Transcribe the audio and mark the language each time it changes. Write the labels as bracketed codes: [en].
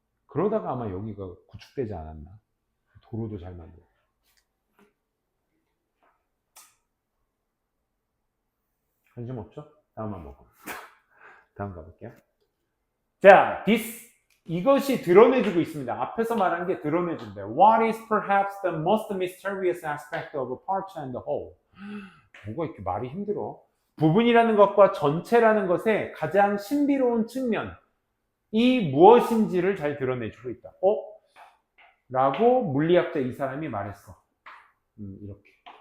[ko] 그러다가 아마 여기가 구축되지 않았나. 도로도 잘 만들고. 관심 없죠? 다음 한번 먹어. 다음 가볼게요. 자, 이것이 드러내주고 있습니다. 앞에서 말한 게 드러내준대. [en] What is perhaps the most mysterious aspect of a part and the whole? [ko] 뭐가 이렇게 말이 힘들어? 부분이라는 것과 전체라는 것의 가장 신비로운 측면이 무엇인지를 잘 드러내주고 있다. 라고 물리학자 이 사람이 말했어. 이렇게.